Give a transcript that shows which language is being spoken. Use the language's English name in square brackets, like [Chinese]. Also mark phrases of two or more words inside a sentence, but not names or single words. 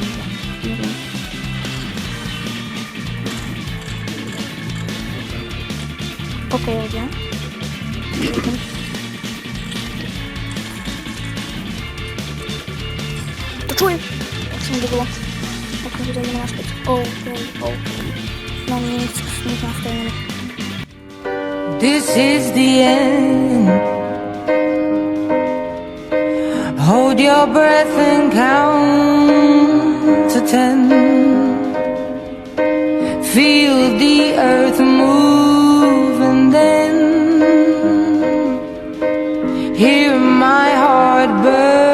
[Slovak] Neviem. OK, ľudia. To čujem! Tak sa mi to bolo. Ideme naspäť. OK. Mám nic nastavené. [English] This is the end. Hold your breath and count to 10. Feel the earth move and then hear my heart burn.